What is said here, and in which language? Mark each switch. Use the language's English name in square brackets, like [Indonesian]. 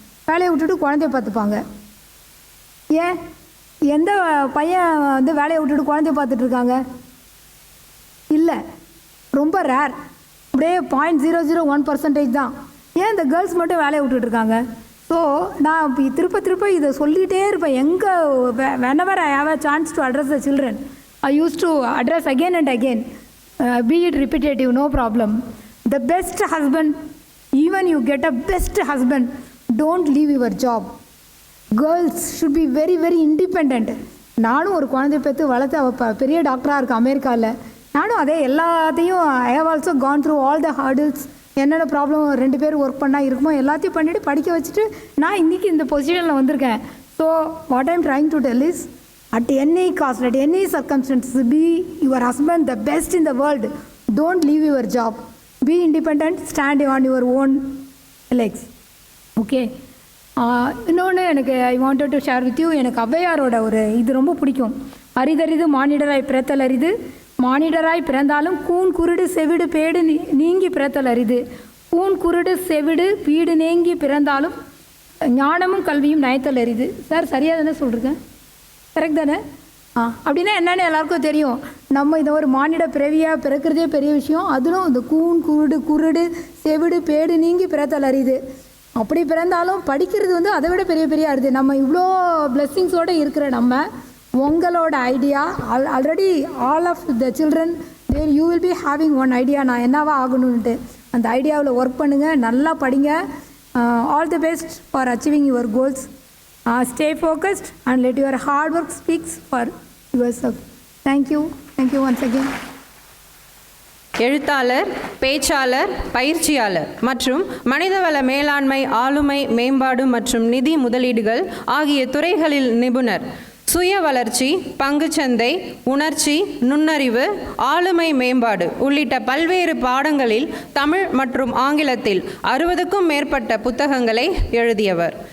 [Tamil] வேலையை விட்டுட்டு குழந்தைய பார்த்துப்பாங்க. ஏன் எந்த பையன் வந்து வேலையை விட்டுட்டு குழந்தைய பார்த்துட்ருக்காங்க? இல்லை, ரொம்ப ரேர். அப்படியே 0.001% தான். ஏன் இந்த கேர்ள்ஸ் மட்டும் வேலையை விட்டுட்ருக்காங்க? ஸோ நான் திருப்ப இதை சொல்லிகிட்டே இருப்பேன். [English] எங்கே whenever I have a chance to address the children, I used to address again and again, be it repetitive, no problem. The best husband, even you get a best husband, don't leave your job. Girls should be very very independent. [Tamil] நானும் ஒரு குழந்தைய பெற்று வளர்த்து அவள் பெரிய டாக்டராக இருக்கேன் அமெரிக்காவில். நானும் அதே எல்லாத்தையும் [English] I have also gone through all the hurdles. [Tamil] என்னென்ன ப்ராப்ளம் 2 பேர் ஒர்க் பண்ணால் இருக்குமோ எல்லாத்தையும் பண்ணிவிட்டு படிக்க வச்சுட்டு நான் இன்றைக்கி இந்த பொசிஷனில் வந்திருக்கேன். [English] So what I'm trying to tell is, at any cost, at any circumstances, be your husband the best in the world. Don't leave your job. Be independent, stand on your own legs. Okay. [Tamil] இன்னொன்று எனக்கு [English] I wanted to share with you. [Tamil] எனக்கு ஔவையாரோட ஒரு இது ரொம்ப பிடிக்கும். அரிதறிது மானிடராய் பிறத்தல் அரிது, மானிடராய் பிறந்தாலும் கூன் குருடு செவிடு பேடு நீங்கி பிறத்தல் அரிது. கூன் குருடு செவிடு பீடு நீங்கி பிறந்தாலும் ஞானமும் கல்வியும் நயத்தல் அரிது. சார் சரியாக தானே சொல்கிறேன்? கரெக்ட் தானே? அப்படின்னா என்னென்னு எல்லாருக்கும் தெரியும். நம்ம இதை ஒரு மானிட பிறவியாக பிறக்கிறதே பெரிய விஷயம். அதிலும் இந்த கூன் குருடு செவிடு பேடு நீங்கி பிறத்தல் அரிது. அப்படி பிறந்தாலும் படிக்கிறது வந்து அதை விட பெரிய அரிது. நம்ம இவ்வளோ பிளெஸ்ஸிங்ஸோடு இருக்கிற நம்ம, உங்களோட idea [English] already all of the children there you will be having one idea, [Tamil] நான் என்னவா ஆகணுன்ட்டு. அந்த ஐடியாவில் ஒர்க் பண்ணுங்கள், நல்லா படிங்க. [English] All the best for achieving your goals. Stay focused and let your hard work speak for yourself. Thank you once again. [Tamil] எழுத்தாளர், பேச்சாளர், பயிற்சியாளர் மற்றும் மனிதவள மேலாண்மை, ஆளுமை மேம்பாடு மற்றும் நிதி முதலீடுகள் ஆகிய துறைகளில் நிபுணர். சுய வளர்ச்சி, பங்குச்சந்தை, உணர்ச்சி, நுண்ணறிவு, ஆளுமை மேம்பாடு உள்ளிட்ட பல்வேறு பாடங்களில் தமிழ் மற்றும் ஆங்கிலத்தில் 60க்கும் மேற்பட்ட புத்தகங்களை எழுதியவர்.